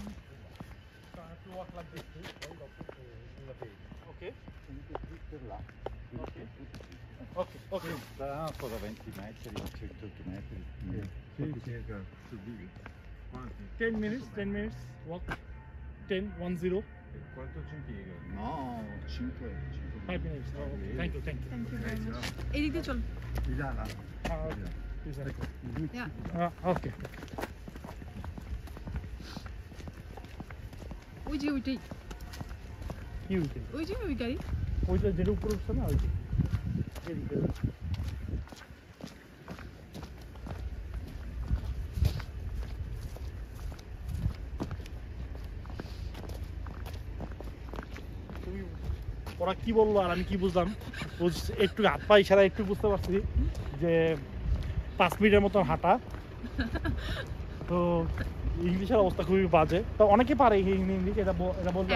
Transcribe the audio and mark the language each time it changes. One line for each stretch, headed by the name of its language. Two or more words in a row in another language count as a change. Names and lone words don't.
English: So I have to walk like this. Okay.
Italian: Per là.
English: okay okay
Italian: Da ancora 20 metri, 100 metri. Sì, circa. Subito. Quanti?
English: 10 minutes walk 10
Italian: Quanto ci impiega? No, 5.
English: 5 minutes thank you thank you very much
Bangla: এদিক দিয়ে চল
Italian: Di là, là.
English: ইয়া ওকে
Bangla: ওই যে ওইটাই কি হইছে ওই যে ওই গাড়ি ওইটা যেটা উপরে উঠছে না ওইটা এদিকে ওরা কি বললো আর আমি কি বুঝলাম একটু হাত পা ইশারা একটু বুঝতে পারছি যে 5 মিনিটের মতন হাঁটা তো ইংলিশের অবস্থা খুবই বাজে তো অনেকে পারে ইংলিশ এটা এটা বলতে